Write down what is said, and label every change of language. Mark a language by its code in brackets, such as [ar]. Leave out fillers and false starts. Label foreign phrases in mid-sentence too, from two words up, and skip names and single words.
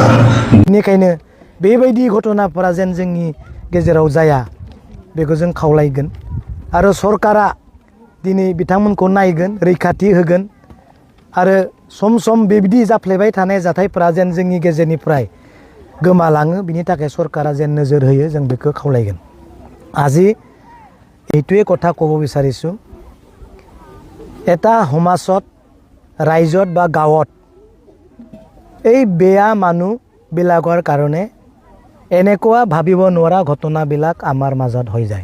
[brx] बेनिखायनो बेबायदि घटनाफोरा जेन जोंनि गेजेराव जाया, बेखौ जों खावलायगोन। आरो सरकारा दिनै बिथांमोनखौ नायगोन, रैखाथि होगोन। आरो सम सम बेबायदि जाफ्लेबाय थानाय जाथायफोरा जेन जोंनि गेजेरनिफ्राय गोमालाङो, बिनि थाखाय सरकारा जेन नोजोर होयो, जों बेखौ खावलायगोन। [as] আজি এইটোৱে কথা ক'ব বিচাৰিছোঁ, এটা সমাজত, ৰাইজত বা গাঁৱত এই বেয়া মানুহবিলাকৰ কাৰণে এনেকুৱা ভাবিব নোৱাৰা ঘটনাবিলাক আমাৰ মাজত হৈ যায়।